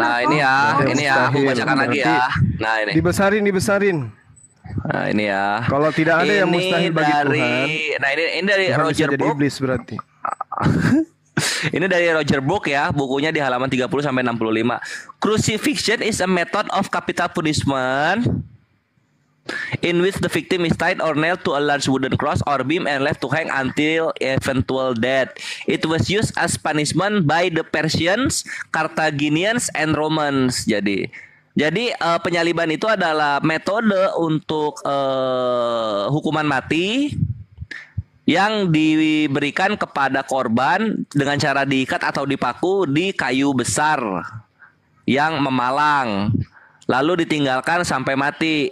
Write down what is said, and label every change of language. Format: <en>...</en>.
<id>Nah ini ya, aku bacakan lagi ya. Nah ini. Dibesarin. Nah ini ya. Kalau tidak ada yang mustahil bagi Tuhan. Nah ini dari Tuhan Roger jadi Book. iblis berarti. Ini dari Roger Book ya, bukunya di halaman 30 sampai 65.</id> <en>Crucifixion is a method of capital punishment in which the victim is tied or nailed to a large wooden cross or beam and left to hang until eventual death. It was used as punishment by the Persians, Carthaginians, and Romans.</en> <id>Jadi penyaliban itu adalah metode untuk hukuman mati yang diberikan kepada korban dengan cara diikat atau dipaku di kayu besar yang memalang, lalu ditinggalkan sampai mati.</id>